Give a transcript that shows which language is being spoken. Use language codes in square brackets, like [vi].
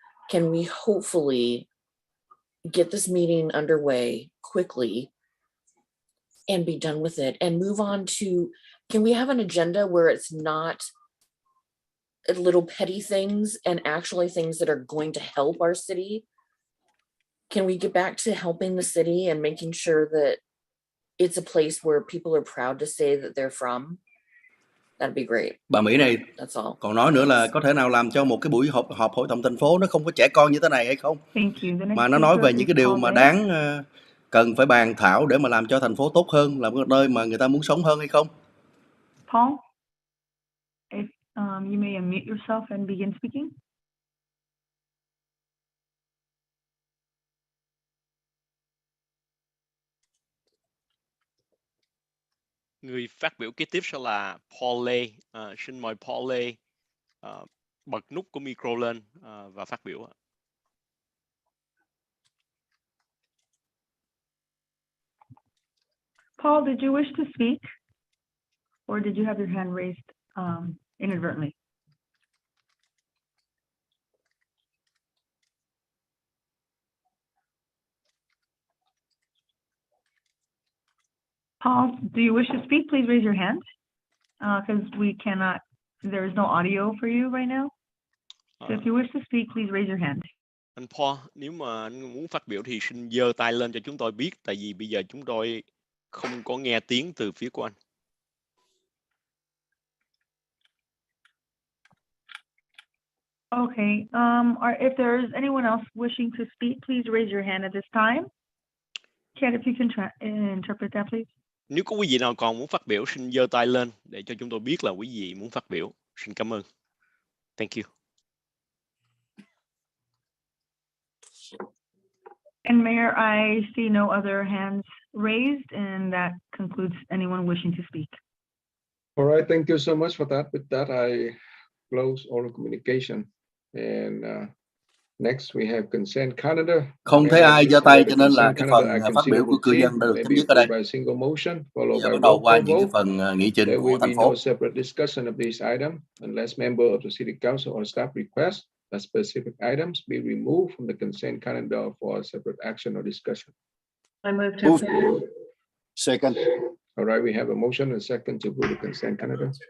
[en] Can we hopefully get this meeting underway quickly and be done with it and move on to, can we have an agenda where it's not little petty things and actually things that are going to help our city? Can we get back to helping the city and making sure that it's a place where people are proud to say that they're from? That'd be great. [vi] Bà Mỹ này còn nói nữa là có thể nào làm cho một cái buổi họp hội đồng thành phố nó không có trẻ con như thế này hay không? Mà nó nói về những cái điều mà đáng cần phải bàn thảo để mà làm cho thành phố tốt hơn, làm cái nơi mà người ta muốn sống hơn hay không? [en] Paul, if you may unmute yourself and begin speaking. [vi] Người phát biểu kế tiếp sẽ là Paul Lê. Xin mời Paul Lê bật nút của micro lên và phát biểu. [en] Paul, did you wish to speak, or did you have your hand raised inadvertently? Paul, do you wish to speak? Please raise your hand. because we cannot, there is no audio for you right now. So if you wish to speak, please raise your hand. [vi] Anh Paul, nếu mà anh muốn phát biểu thì xin giơ tay lên cho chúng tôi biết, tại vì bây giờ chúng tôi không có nghe tiếng từ phía của anh. [en] Okay, or if there is anyone else wishing to speak, please raise your hand at this time. Kat, if you can interpret that, please. [vi] Nếu có quý vị nào còn muốn phát biểu, xin giơ tay lên để cho chúng tôi biết là quý vị muốn phát biểu. Xin cảm ơn. [en] Thank you. And Mayor, I see no other hands raised, and that concludes anyone wishing to speak. All right, thank you so much for that. With that, I close oral communication. And next we have consent calendar. [vi] Không thấy ai giơ tay cho nên là cái phần phát biểu của cư dân đã được chấm dứt ở đây. Giờ bắt đầu qua những cái phần nghị trình của thành phố. [en] Separate discussion of these items unless member of the city council or staff request that specific items be removed from the consent calendar for separate action or discussion. I move to approve. Second. All right, we have a motion and second to approve the consent calendar.